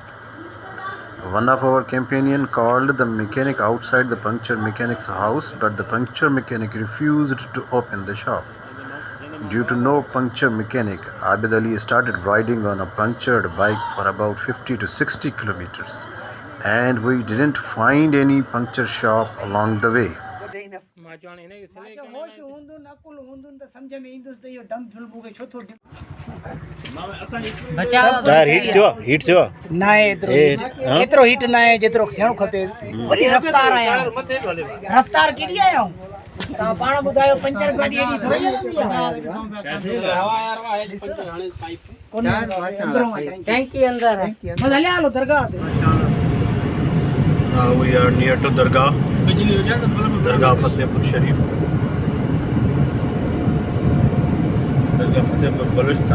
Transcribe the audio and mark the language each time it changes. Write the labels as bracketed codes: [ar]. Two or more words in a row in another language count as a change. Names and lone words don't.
[en] One of our companion called the mechanic outside the puncture mechanic's house, but the puncture mechanic refused to open the shop. Due to no puncture mechanic, Abid Ali started riding on a punctured bike for about 50 to 60 kilometers, and we didn't find any puncture shop along the way. tyre heat [sd] थियो ना एतिरो एतिरो हीट ना आहे जेतिरो थियणु खपे वॾी रफ़्तार आहियां रफ़्तार केॾी आहियां तव्हां पाण ॿुधायो पंचर गाॾी एॾी थोरी टैंकी अंदर है बस हलिया हलो दरगाह ते [en] Now we are near to Dargah Fatehpur Sharif. Dargah Fatehpur Balochistan.